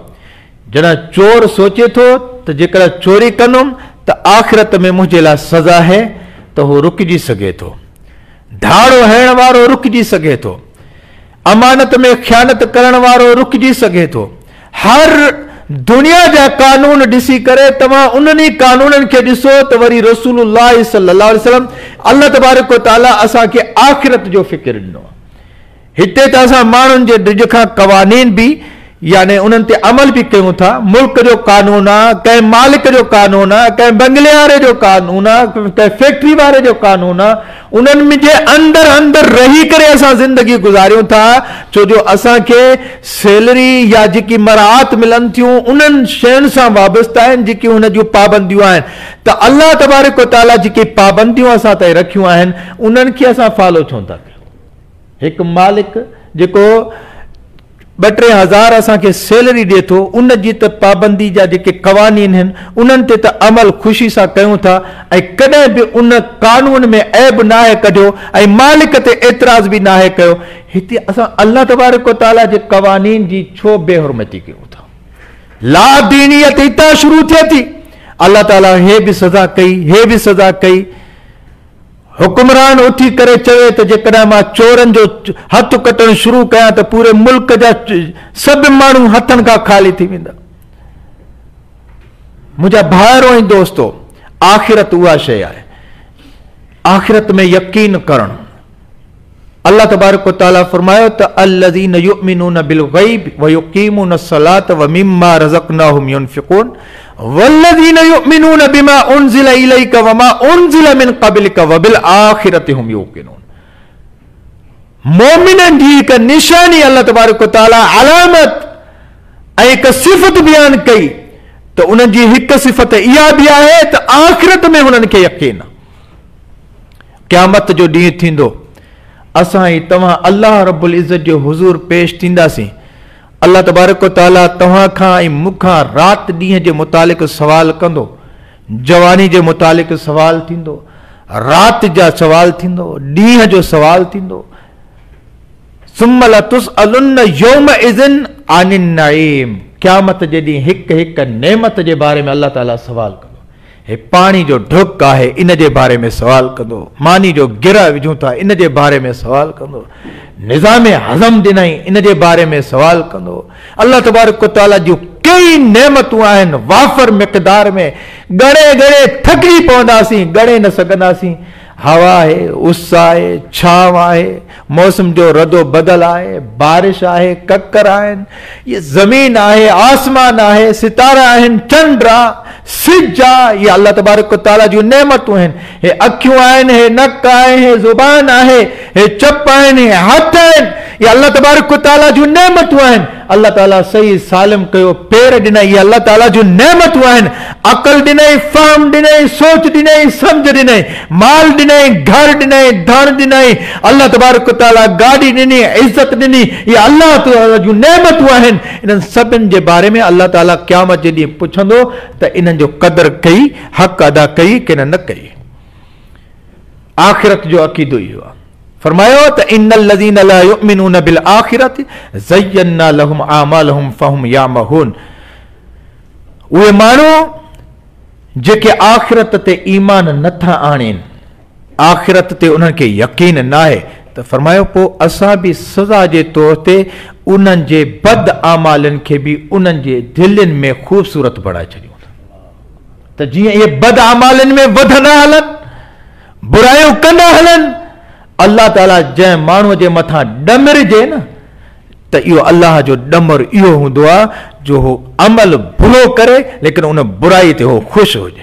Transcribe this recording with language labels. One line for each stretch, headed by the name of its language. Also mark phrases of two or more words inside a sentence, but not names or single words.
Sindhi: जॾहिं चोर सोचे थो त जेकॾहिं चोरी कंदुमि त आख़िरत में मुंहिंजे लाइ सज़ा आहे, त उहो रुकिजी सघे थो। धाड़ो हणण वारो रुकिजी सघे थो, अमानत में ख़यानत करण वारो रुकिजी सघे थो। हर दुनिया जा कानून ॾिसी करे तव्हां उन्हनि कानूननि खे ॾिसो त वरी रसूलुल्लाह
Arabic: صلى الله عليه وسلم
Sindhi: अल्लाह
Arabic: تبارك وتعالى
Sindhi: असांखे आख़िरत जो फ़िक्र ॾिनो आहे। हिते त असां माण्हुनि जे ॾिज खां क़वानीन बि यानी उन्हनि ते अमल बि कयूं था। मुल्क जो कानून आहे, कंहिं मालिक जो कानून आहे, कंहिं बंगले वारे जो कानून आहे, कंहिं फैक्ट्री वारे जो कानून आहे, उन्हनि जे अंदरि अंदरि रही करे असां ज़िंदगी गुज़ारियूं था। छो जो असांखे सैलरी या जेकी मराहत मिलनि थियूं उन्हनि शयुनि सां वाबस्ता आहिनि जेकी हुन जूं पाबंदियूं आहिनि। त अल्लाह
Arabic: تبارك وتعالى
Sindhi: जेकी पाबंदियूं असां ताईं रखियूं आहिनि उन्हनि खे असां फॉलो छो था कयूं। हिकु मालिक जेको 2-3 हज़ार असांखे सैलरी ॾिए थो, उन जी त पाबंदी जा जेके क़वानीन आहिनि उन्हनि ते त अमल ख़ुशी सां कयूं था ऐं कॾहिं बि उन कानून में ऐब नाहे कढियो ऐं मालिक ते एतिराज़ बि नाहे कयो। हिते असां अल्लाह
Arabic: تبارك وتعالى
Sindhi: जे क़वानीन जी छो बेहुरमती कयूं था? ला दीनियत हितां शुरू थिए थी। अल्लाह ताला हे बि सज़ा कई, हे बि सज़ा कई। हुकुमरान उथी करे चवे त जेकॾहिं मां चोरनि जो हथ कटणु शुरू कयां त पूरे मुल्क जा सभु माण्हू हथनि खां ख़ाली थी वेंदा। मुंहिंजा भाइरो ऐं दोस्तो, आख़िरत उहा शइ आहे। आख़िरत में यकीन करणु।
Arabic: الله تبارك وتعالى
Sindhi: फरमायो त
Arabic: الذين يؤمنون بالغيب ويقيمون الصلاة ومما رزقناهم ينفقون والذين يؤمنون بما أنزل إليك وما أنزل من قبلك وبالآخرة هم يوقنون.
Sindhi: मोमिननि जी हिकु निशानी अल्लाह
Arabic: تبارك وتعالى
Sindhi: अलामत ऐं हिकु सिफ़त बयान कई त उन्हनि जी हिकु सिफ़त इहा बि आहे त आख़िरत में हुननि खे यकीन आहे। क़यामत जो ॾींहुं थींदो, असां ई तव्हां अल्लाह
Arabic: رب العزة
Sindhi: जो हुज़ूर पेश थींदासीं। अल्लाह
Arabic: تبارك وتعالى
Sindhi: तव्हां खां ऐं मूंखां राति ॾींहं जे मुतालिक़ सवाल कंदो, जवानी जे मुतालिक़ सवाल थींदो, राति जा सवाल थींदो, ॾींहं जो सवाल थींदो।
Arabic: ثم لتسألن يومئذ عن النعيم.
Sindhi: क़यामत जे ॾींहुं हिकु हिकु नेमत जे बारे में अल्लाह ताला सवाल कंदो। हे पाणी जो ढुक आहे इन जे बारे में सवाल कंदो, मानी जो गिर विझूं था इन जे बारे में सवाल कंदो, निज़ाम हज़म ॾिनई इन जे बारे में सवाल कंदो। अल्लाह
Arabic: تبارك وتعالى
Sindhi: जूं कई नेमतूं आहिनि वाफ़र मिक़दार में, ॻणे ॻणे थकिजी पवंदासीं, ॻणे न सघंदासीं। हवा आहे, उस आहे, छांव आहे, मौसम जो रदो बदल आहे, बारिश आहे, ककर आहिनि, ये ज़मीन आहे, आसमान आहे, सितारा आहिनि, चंड आहे, सिज आहे। ये अल्लाह
Arabic: تبارك وتعالى
Sindhi: जूं नेमतूं आहिनि। हे अखियूं आहिनि, हे नक आहे, हे ज़ुबान आहे, हे चप आहिनि, हे हथ आहिनि। ये अल्लाह
Arabic: تبارك وتعالى
Sindhi: जूं नेमतूं आहिनि। अल्लाह ताला सही सालिम कयो पेर ॾिनई, ये अल्लाह ताला जूं नेमतूं आहिनि। अक़ल ॾिनई, फ़हम ॾिनई, सोच ॾिनई, सम्झ ॾिनई, माल ॾिनई, घर ॾिनई, धन ॾिनई। अल्लाह
Arabic: تبارك وتعالى
Sindhi: गाॾी ॾिनी, इज़त ॾिनी। ये अल्लाह ताला जूं नेमतूं आहिनि। इन्हनि सभिनि जे बारे में अल्लाह ताला क़यामत जे ॾींहुं पुछंदो त इन्हनि जो क़दर कई, हक़ अदा कई कि न कई। आख़िरत जो अक़ीदो इहो आहे। फरमायो त
Arabic: إن الذين لا يؤمنون بالآخرة زينا لهم أعمالهم فهم يعمهون.
Sindhi: उहे माण्हू जेके आख़िरत ते ईमान नथा आणनि, आख़िरत ते उन्हनि खे यकीन न आहे, त फरमायो पोइ असां बि सज़ा जे तौर ते उन्हनि जे बद आमालनि खे बि उन्हनि जे दिलनि में ख़ूबसूरत बणाए छॾियूं त जीअं इहे बद आमालनि में वधंदा हलनि, बुरायूं कंदा हलनि, अल्लाह ताला जंहिं माण्हूअ जे मथां ॾमिरिजे न, त इहो अल्लाह जो ॾमर इहो हूंदो आहे जो हो अमल भुलो करे लेकिन उन बुराई ते हो ख़ुशि हुजे।